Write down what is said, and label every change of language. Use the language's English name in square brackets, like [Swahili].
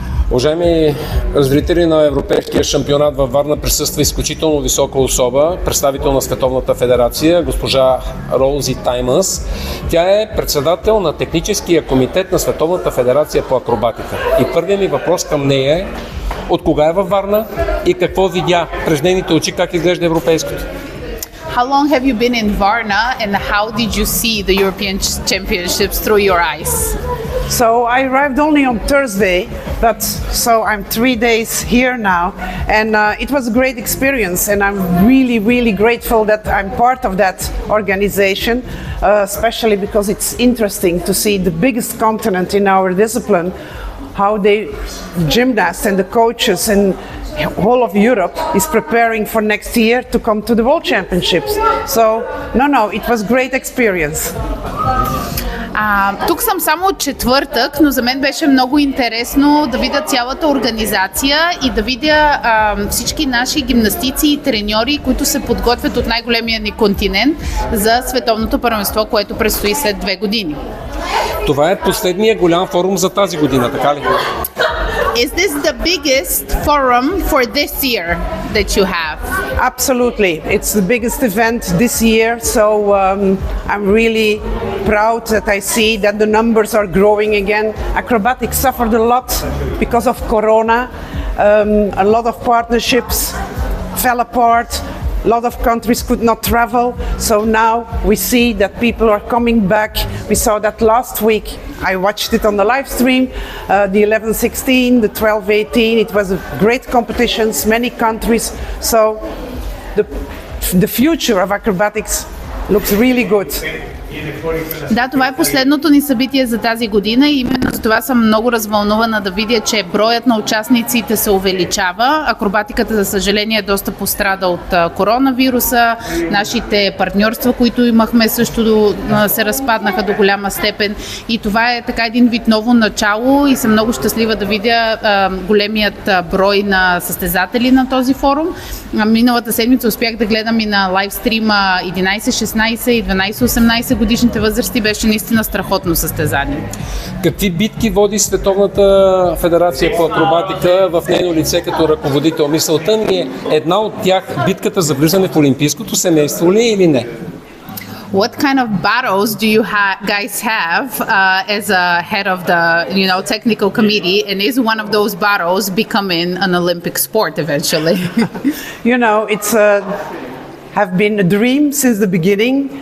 [Bulgarian] Уважаеми зрители, на Европейския шампионат във Варна присъства изключително висока особа, представител на Световната федерация, госпожа Роузи Таймънс. Тя е председател на техническия комитет на Световната федерация по акробатика. И първият ми въпрос към нея е: от кога е във Варна и какво видя през нейните очи, как изглежда европейското? [English] How long have you been in Varna and how did you see the European Championships through your eyes? So I arrived only on Thursday, but so I'm 3 days here now, and it was a great experience, and I'm really grateful that I'm part of that organization, especially because it's interesting to see the biggest continent in our discipline, how the gymnasts and the coaches and whole of Europe is preparing for next year to come to the World Championships. So, no, it was great experience. [Bulgarian] Тук съм само от четвъртък, но за мен беше много интересно да видя цялата организация и да видя всички наши гимнастици и треньори, които се подготвят от най-големия ни континент за световното първенство, което предстои след 2 години. Това е последния голям форум за тази година, така ли? [English] Is this the biggest forum for this year that you have? Absolutely. It's the biggest event this year, so I'm really proud that I see that the numbers are growing again. Acrobatics suffered a lot because of Corona. A lot of partnerships fell apart. A lot of countries could not travel, so now we see that people are coming back. We saw that last week. I watched it on the live stream, the 11-16, the 12-18. It was a great competitions, many countries. So the future of acrobatics looks really good. [Bulgarian] Да, това е последното ни събитие за тази година и именно за това съм много развълнувана да видя, че броят на участниците се увеличава. Акробатиката, за съжаление, доста пострада от коронавируса. Нашите партньорства, които имахме, също се разпаднаха до голяма степен. И това е така един вид ново начало и съм много щастлива да видя големият брой на състезатели на този форум. Миналата седмица успях да гледам и на лайвстрима 11, 16 и 12, 18 годишните възрасти. Беше наистина страхотно състезание. Какви битки води Световната федерация по акробатика в нейно лице като ръководител? Мисълта ми е една от тях битката за влизане в олимпийското семейство ли или не? [English] What kind of battles do you guys have as a head of the technical committee, and is one of those battles becoming an Olympic sport eventually? It's have been a dream since the beginning.